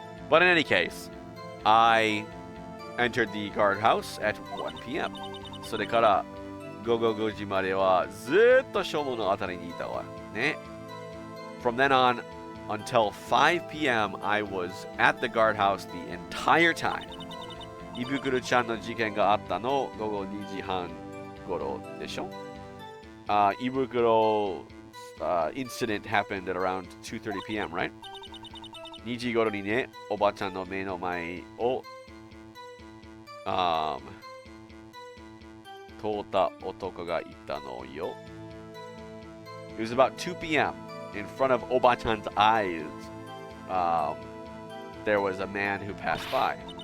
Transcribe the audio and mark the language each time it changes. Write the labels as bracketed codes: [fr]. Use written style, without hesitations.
[en] But in any case, I entered the guardhouse at 1 p.m. [ja] それから午後5時まではずっと正門のあたりにいたわね。 [en] From then on until 5 p.m. I was at the guardhouse the entire time. [ja] 胃袋ちゃんの事件があったの午後2時半頃でしょ。 [en] 胃袋incident happened at around 2:30 p.m., right? [ja] 2時頃にね、おばちゃんの目の前を通った男がいたのよ。 [en] It was about 2 p.m. In front of Oba-chan's eyes, there was a man who passed by.